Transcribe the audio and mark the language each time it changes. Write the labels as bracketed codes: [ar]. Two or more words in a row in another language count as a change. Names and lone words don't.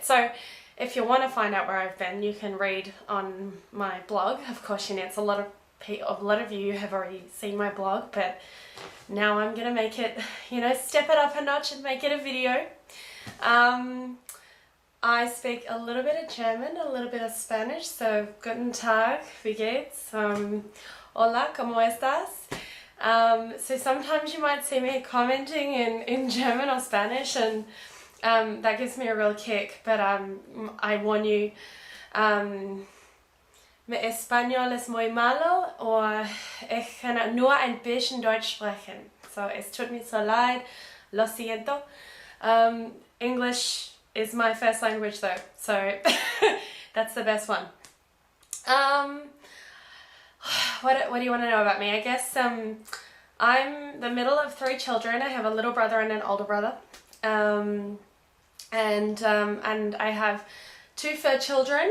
[en] So if you want to find out where I've been, you can read on my blog. Of course, a lot of you have already seen my blog, but now I'm gonna make it, step it up a notch and make it a video. I speak a little bit of German, a little bit of Spanish, so [de] guten Tag, wie geht's? [es] Hola, ¿cómo estás? [en] So sometimes you might see me commenting in German or Spanish, and that gives me a real kick, but I warn you, [es] mi español es muy malo, [de] or ich kann nur ein bisschen Deutsch sprechen. So es tut mir so leid, [es] lo siento. [en] English is my first language though, so that's the best one. What do you want to know about me? I guess I'm the middle of 3 children. I have a little brother and an older brother, and I have 2 fur children.